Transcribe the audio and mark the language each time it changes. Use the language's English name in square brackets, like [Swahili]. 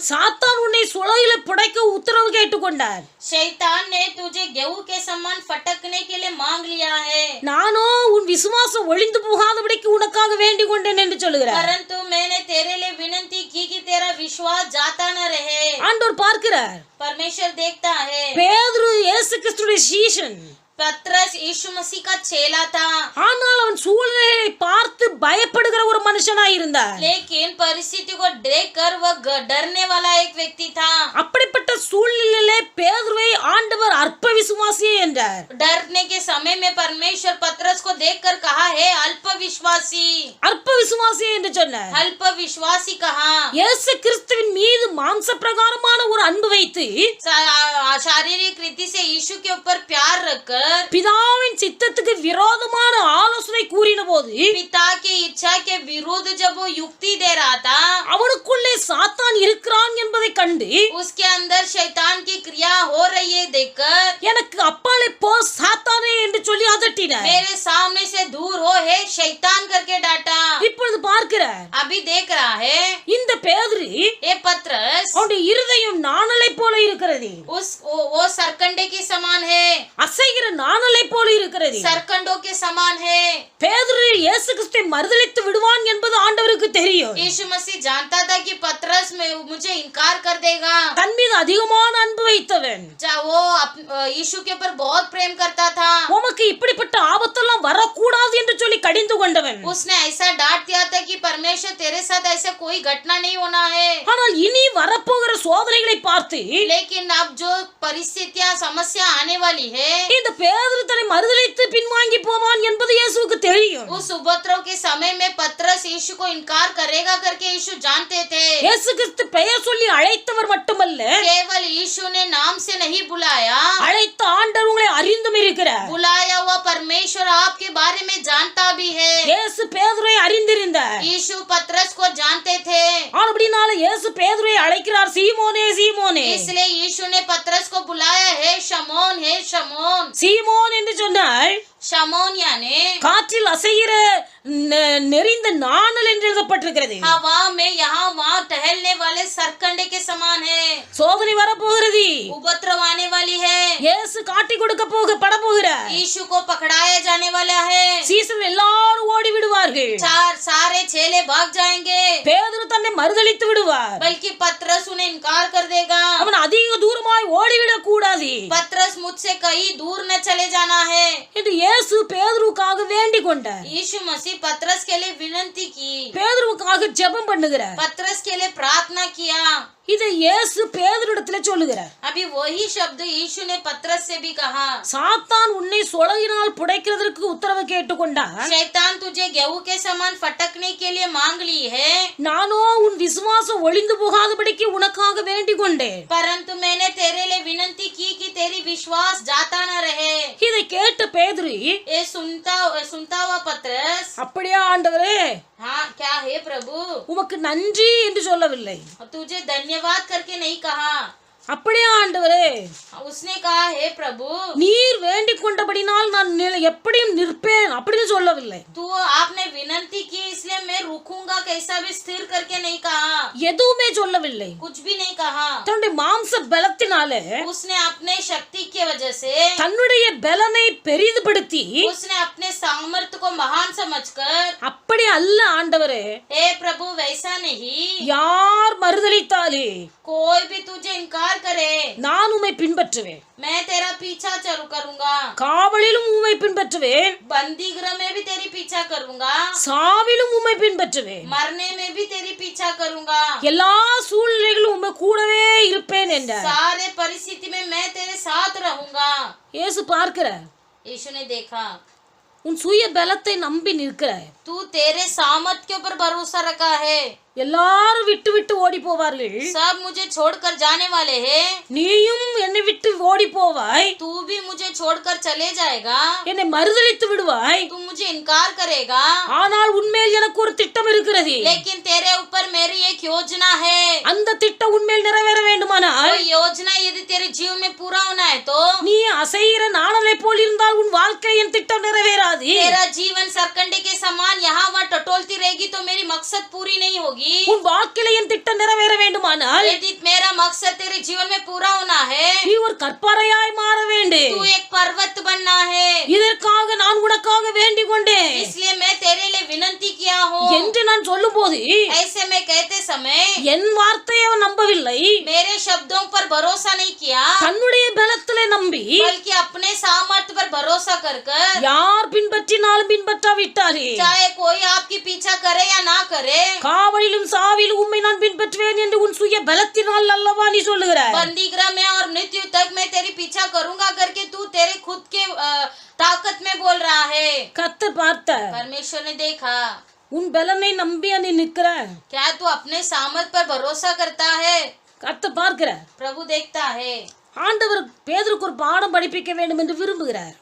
[Tamil] சாத்தான் உன்னை சுளையில புடைக்க உத்தரவு கேட்டுக்கொண்டார். [Hindi] शैतान ने तुझे गेहूं के समान फटकने के लिए मांग लिया है, [Tamil] நானோ உன் விசுவாசம் ஒளிந்து போகாதபடிக்கு உனக்காக வேண்டிக் கொண்டேன் என்று சொல்லுகிறார். [Hindi] परंतु मैंने तेरे लिए विनती की कि तेरा विश्वास जाता न रहे। [Tamil] ஆண்டவர் பார்க்கிறார். [Hindi] परमेश्वर देखता है। [Tamil] பேதுரு இயேசு கிறிஸ்துவின் சீஷன். [Hindi] पतरस यीशु मसीह का चेला था, [Tamil] ஆனால் அவன் சூழ்நிலையை பார்த்து பயப்படுகிற ஒரு மனுஷனாய் இருந்தார். [Hindi] लेकिन परिस्थिति को देखकर वह डरने वाला एक व्यक्ति था। [Tamil] அப்படிப்பட்ட சூழ்நிலையிலே பேதுருவை ஆண்டவர் அற்ப விசுவாசி என்றார். [Hindi] डरने के समय में परमेश्वर पतरस को देखकर कहा है अल्प विश्वासी। [Tamil] அற்ப விசுவாசி என்று சொன்னார். [Hindi] अल्प विश्वासी कहा, [Tamil] இயேசு கிறிஸ்துவின் மீது மாம்ச பிரகாரமான ஒரு அன்பு வைத்து [Hindi] शारीरिक रीति से यीशु के ऊपर प्यार रखकर [Tamil] பிதாவின் சித்தத்துக்கு விரோதமான ஆலோசனை கூறின போது [Hindi] पिता की इच्छा के विरुद्ध जब वो युक्ति दे रहा था, [Tamil] அவனுக்குள்ளே சாத்தான் இருக்கிறான் என்பதை கண்டு [Hindi] उसके अंदर शैतान की क्रिया हो रही है देखकर [Tamil] எனக்கு அப்பாலே போ சாத்தானே என்று சொல்லி அதட்டினார். [Hindi] मेरे सामने से दूर हो है शैतान करके डांटा। [Tamil] இப்பொழுது பார்க்கிறார் [Hindi] अभी देख रहा है [Tamil] இந்த பேதுரு [Hindi] ये पतरस, [Tamil] அவனுடைய இருதயம் நாணலை போல இருக்கிறது, [Hindi] वो सरकंडे के समान है, [Tamil] அசைகிற நாணலை போல இருக்கிறது. [Hindi] सरकंडों के समान है। [Tamil] பேதுரு இயேசு கிறிஸ்துவை மறுதலித்து விடுவான் என்பது ஆண்டவருக்கு தெரியும். [Hindi] यीशु मसीह जानता था कि पतरस में मुझे इनकार कर देगा। [Tamil] தன் மீது அதிகமான அன்பு வைத்தவன், [Hindi] वो यीशु के ऊपर बहुत प्रेम करता था। [Tamil] உமக்கு இப்படிப்பட்ட ஆபத்தெல்லாம் வரக்கூடாது என்று சொல்லி கடிந்து கொண்டவன். [Hindi] उसने ऐसा डांट दिया था कि परमेश्वर तेरे साथ ऐसा कोई घटना नहीं होना है। [Tamil] ஆனால் இனி வரப்போகிற சோதனைகளை பார்த்து [Hindi] लेकिन अब जो परिस्थितियां समस्या आने वाली है, [Tamil] இந்த பேதுரு தன்னை மறுதலித்து பின்வாங்கி போவான் என்பது இயேசுவுக்கு தெரியும். [Hindi] उस उपद्रव के समय में पतरस यीशु को इनकार करेगा करके यीशु जानते थे। [Tamil] இயேசு கிறிஸ்து பெயர் சொல்லி அழைத்தவர் மட்டுமல்ல, [Hindi] केवल यीशु ने नाम से नहीं बुलाया, [Tamil] அழைத்த ஆண்டவர் உங்களை அறிந்தும் இருக்கிறார். [Hindi] बुलाया हुआ परमेश्वर आपके बारे में जानता भी है। [Tamil] இயேசு பேதுருவை அறிந்திருந்தார். [Hindi] यीशु पतरस को जानते थे, [Tamil] அப்படினால இயேசு பேதுருவை அழைக்கிறார், சீமோனே சீமோனே. [Hindi] इसलिए यीशु ने पतरस को बुलाया है शमौन, है शमौन। [Tamil] சீமோன் என்று சொன்னால் [Hindi] शमौन यानी [Tamil] காற்றில் அசைகிற நெறிந்த நாணல் என்று எழுதப்பட்டிருக்கிறது. [Hindi] हवा में यहाँ वहाँ टहलने वाले सरकंडे के समान है। [Tamil] சோதனை வரப்போகிறது. [Hindi] उपद्रव आने वाली है। [Tamil] இயேசு காட்டி கொடுக்க பட போகிறார். [Hindi] यीशु को पकड़ाया जाने वाला है। [Tamil] சீசர்கள் எல்லாரும் ஓடி விடுவார்கள். [Hindi] सारे चेले भाग जाएंगे, [Tamil] பேதுரு தன்னை மறுதலித்து விடுவார். [Hindi] बल्कि पतरस उन्हें इनकार कर देगा। [Tamil] அவன் அதிக தூரமாய் ஓடிவிடக் கூடாது [Hindi] पतरस मुझसे कहीं दूर न चले जाना है। [Tamil] என்று இயேசு பேதுருவுக்காக வேண்டிக் கொண்டார். [Hindi] यीशु मसीह पतरस के लिए विनती की, [Tamil] பேதுருவுக்காக ஜெபம் பண்ணுகிறார். [Hindi] पतरस के लिए प्रार्थना किया। [Tamil] இதை இயேசு பேதுருவிடத்திலே சொல்லுகிறார். [Hindi] अभी वही शब्द यीशु ने पतरस से भी कहा। [Tamil] சாத்தான் உன்னை சொலகினால் புடைக்கிறதற்கு உத்தரவு கேட்டுக்கொண்டார். [Hindi] शैतान तुझे गेहूं के समान फटकने के लिए मांग ली है, [Tamil] நானோ உன் விசுவாசம் ஒளிந்து போகாதபடிக்கு உனக்காக வேண்டிக் கொண்டேன். [Hindi] परंतु मैंने तेरे लिए विनती की कि तेरी विश्वास जाता न रहे। [Tamil] இதை கேட்ட பேதுரு, [Hindi] ये सुनता हुआ पतरस, [Tamil] அப்படியே ஆண்டவரே [Hindi] हाँ क्या है प्रभु, [Tamil] உமக்கு நன்றி என்று சொல்லவில்லை. [Hindi] तुझे धन्यवाद करके नहीं कहा। [Tamil] அப்படியே ஆண்டவரே [Hindi] उसने कहा हे प्रभु, [Tamil] நீர் வேண்டிக் கொண்டபடினால் நான் எப்படியும் நிற்பேன் அப்படின்னு சொல்லவில்லை. [Hindi] तू आपने विनती की इसलिए मैं रुकूंगा कैसा भी स्थिर करके नहीं कहा, [Tamil] எதுவுமே சொல்லவில்லை. [Hindi] कुछ भी नहीं कहा। [Tamil] தன்னுடைய மாம்ச பலத்தினாலே [Hindi] उसने अपने शक्ति की वजह से, [Tamil] தன்னுடைய பலனை பெரிதுபடுத்தி [Hindi] उसने अपने सामर्थ्य को महान समझकर, [Tamil] அப்படி அல்ல ஆண்டவரே, [Hindi] हे प्रभु वैसा नहीं, [Tamil] யார் மறுதலித்தாலே [Hindi] कोई भी तुझे इनकार करे [Tamil] நான் உம்மை பின்பற்றுவேன், [Hindi] मैं तेरा पीछा चलू करूंगा, [Tamil] காவலிலும் உம்மை பின்பற்றுவேன், [Hindi] बंदी गृह में भी तेरी पीछा करूंगा, [Tamil] சாவிலும் உம்மை பின்பற்றுவேன், [Hindi] मरने में भी तेरी पीछा करूंगा, [Tamil] எல்லா சூழ்நிலைகளும் உம்மை கூடவே இருப்பேன் என்றார். [Hindi] सारे परिस्थिति में मैं तेरे साथ रहूंगा। [Tamil] இயேசு பார்க்கிறார், [Hindi] यीशु ने देखा [Tamil] உன் சுய பலத்தை நம்பி நிற்கிறாய். [Hindi] तू तेरे सामर्थ के ऊपर भरोसा रखा है, [Tamil] எல்லாரும் விட்டு விட்டு ஓடி போவார்கள், [Hindi] सब मुझे छोड़कर जाने वाले हैं, [Tamil] நீயும் என்னை விட்டு ஓடி போவாய், [Hindi] तू भी मुझे छोड़कर चले जाएगा, [Tamil] என்னை மறுதலித்து விடுவாய். [Hindi] तू मुझे इनकार करेगा, [Tamil] ஆனால் உன்மேல் எனக்கு ஒரு திட்டம் இருக்கிறது. [Hindi] लेकिन तेरे ऊपर मेरी एक योजना है। [Tamil] அந்த திட்டம் உன்மேல் நிறைவேற வேண்டுமானால் [Hindi] वो योजना यदि तेरे जीवन में पूरा होना है तो [Tamil] நீ அசைகிற நாணலை போல் இருந்தால் உன் வாழ்க்கை என் திட்டம் நிறைவேறாது. [Hindi] तेरा जीवन सरकंडे के समान यहाँ वहाँ टटोलती रहेगी तो मेरी मकसद पूरी नहीं होगी। [Tamil] உன் வாழ்க்கையில என் திட்டம் நிறைவேற வேண்டுமானால் [Hindi] यदि मेरा मकसद तेरे जीवन में पूरा होना है, [Tamil] நீ ஒரு கற்பறையாய் மாற வேண்டும். [Hindi] तू एक पर्वत बनना है। [Tamil] இதற்காக நான் உனக்காக வேண்டிக் கொண்டேன் [Hindi] इसलिए मैं तेरे लिए विनती किया हूँ। [Tamil] என்று நான் சொல்லும்போது [Hindi] ऐसे में कहते समय [Tamil] என் வார்த்தையை அவன் நம்பவில்லை, [Hindi] मेरे शब्दों पर भरोसा नहीं किया, [Tamil] தன்னுடைய பலத்திலே நம்பி [Hindi] बल्कि अपने सामर्थ्य पर भरोसा कर कर, [Tamil] யார் பின்பற்றினாலும் பின்பற்றாவிட்டாரே, [Hindi] चाहे कोई आपकी पीछा करे या ना करे, [Tamil] காவலிலும் சாவிலும் உம்மை நான் பின்பற்றுவேன் என்று உன் சுய பலத்தினால் அல்லவா நீ சொல்லுகிறாய். [Hindi] बंदीगृह में और मृत्यु तक मैं तेरी पीछा करूंगा करके तू तेरे खुद के ताकत में बोल रहा है। [Tamil] கர்த்தர் பார்த்தார், [Hindi] परमेश्वर ने देखा, [Tamil] உன் பலனை நம்பி நீ நிற்கிற. [Hindi] क्या तू अपने सामर्थ पर भरोसा करता है? [Tamil] கர்த்தர் பார்க்கிறார். [Hindi] प्रभु देखता है। [Tamil] ஆண்டவர் பேதுருக்கு ஒரு பாடம் படிப்பிக்க வேண்டும் என்று விரும்புகிறார்.